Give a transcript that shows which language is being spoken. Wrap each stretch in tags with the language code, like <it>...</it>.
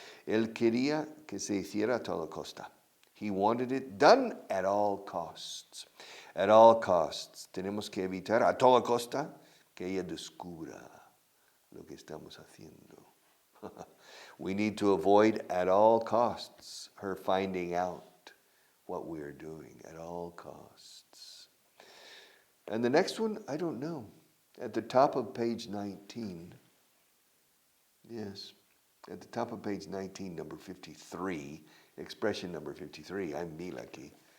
<es>Él quería que se hiciera a toda costa.</es> <en>He wanted it done at all costs. At all costs.</en> <es>Tenemos que evitar a toda costa que ella descubra lo que estamos haciendo.</es> <en>We need to avoid at all costs her finding out what we are doing at all costs. And the next one, I don't know. At the top of page 19, yes, at the top of page 19, number 53, expression number 53, I'm me lucky.</en>